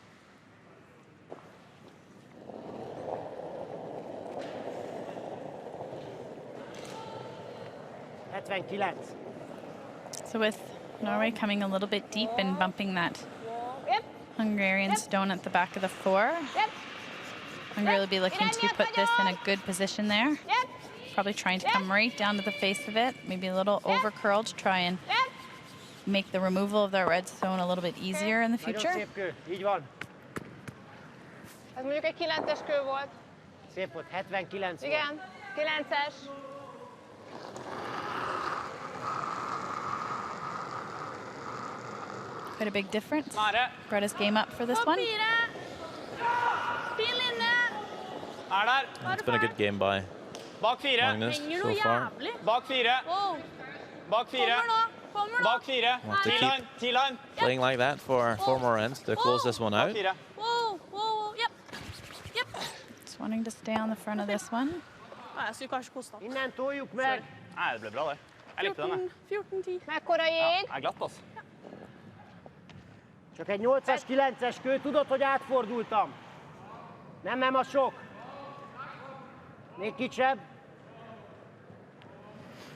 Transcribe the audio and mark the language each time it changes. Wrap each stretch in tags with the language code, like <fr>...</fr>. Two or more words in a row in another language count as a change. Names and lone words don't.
<en>So with Norway coming a little bit deep and bumping that Hungarian stone at the back of the 4, Hungary will be looking to put this in a good position there. Probably trying to come right down to the face of it, maybe a little over curled to try and make the removal of that red stone a little bit easier in the future.</en> <hu>Ez mondjuk egy 9-es kő volt. Szép volt, 79 volt. Igen, 9-es.</hu> <en>Quite a big difference. Bretta's game up for this one. It's been a good game by Magnus so far.</en> <no>Bak 4. Bak 4. Bak 4.</no> <en>Want to keep playing like that for 4 more ends to close this one out. Just wanting to stay on the front of this one.</en> <hu>Innen toljuk meg!</hu> <no>Nei, det ble bra det. Jeg likte den. 14-10.</no> <hu>Mekkora jég?</hu> <no>Jeg er glatt, altså.</no> <hu>Csak egy 8-as, 9-es kő, tudod, hogy átfordultam. Nem a sok. Még kicsebb.</hu>